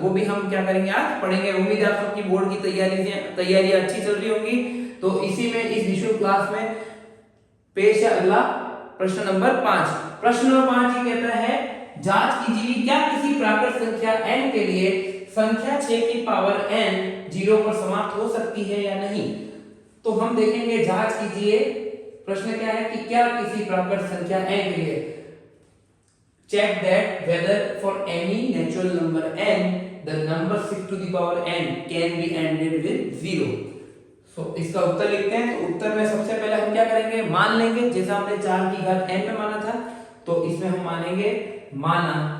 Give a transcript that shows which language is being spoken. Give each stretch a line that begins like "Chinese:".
Hindi: वो भी हम क्या करेंगे, आज पढ़ेंगे। उम्मीद है आप सबकी बोर्ड की तैयारी अच्छी चल रही होगी। तो इसी में इस निःशुल्क क्लास में पेश है अगला प्रश्न नंबर 5। प्रश्न नंबर 5 ये कहता है, जांच कीजिए क्या किसी प्राकृत संख्या n के लिए संख्या 6 की पावर n 0 पर समाप्त हो सकती है या नहीं। तो हम देखेंगे, जांच कीजिए, प्रश्न क्या है कि क्या किसी प्राकृत संख्या n के लिए,
English: check that whether for any natural number n the number 6 to the power n can be ended with 0।
Hindi: इसका उत्तर लिखते हैं। तो उत्तर में सबसे पहले हम क्या करेंगे, मान लेंगे, जैसा हमने 4 की घात n में माना था, तो इसमें हम मानेंगे माना